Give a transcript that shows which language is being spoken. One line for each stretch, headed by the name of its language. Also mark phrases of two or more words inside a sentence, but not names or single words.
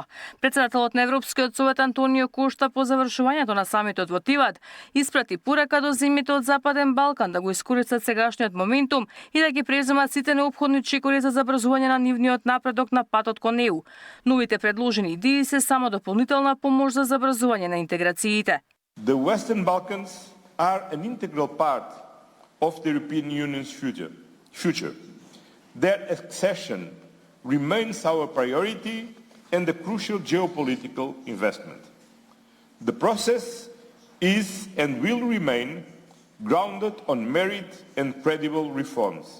Macedonian: Председателот на Европскиот совет Антонио Кошта по завршувањето на самитот во Тиват испрати порака до земјите од Западен Балкан да го искористат сегашниот моментум и да ги преземат сите неопходни чекори за забрзување на нивниот напредок на патот кон ЕУ. Новите предложени идеи се само дополнителна помош за забрзување на интеграциите.
English: The Western Balkans are an integral part of the European Union's future. Their accession remains our priority and a crucial geopolitical investment. The process is and will remain grounded on merit and credible reforms.